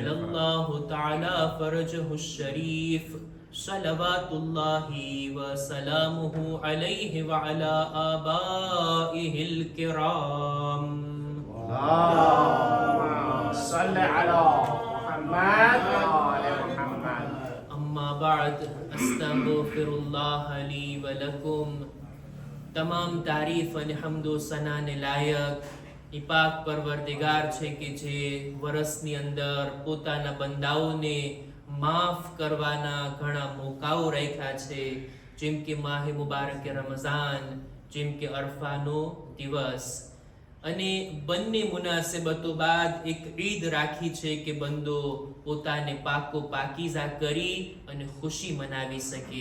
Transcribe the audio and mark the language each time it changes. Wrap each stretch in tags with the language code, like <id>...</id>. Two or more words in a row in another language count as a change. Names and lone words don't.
<ar>الله تعالى فرجه الشريف صلوات الله وسلامه عليه وعلى آبائه الكرام اللهم صل على محمد وآل محمد أما بعد أستغفر الله لي ولكم</ar> <gu>તમામ તારીફ અને હમદો સનાને લાયક એ પાક પરવરદિગાર છે કે જે વર્ષની અંદર પોતાના બંદાઓને માફ કરવાના ઘણા મોકાઓ રાખ્યા છે, જેમ કે માહે મુબારક રમઝાન, જેમ કે અરફાનો દિવસ, અને બંને મુનાસિબતો બાદ એક ઈદ રાખી છે કે બંદો પોતાને પાકો પાકીઝા કરી અને ખુશી મનાવી શકે.</gu>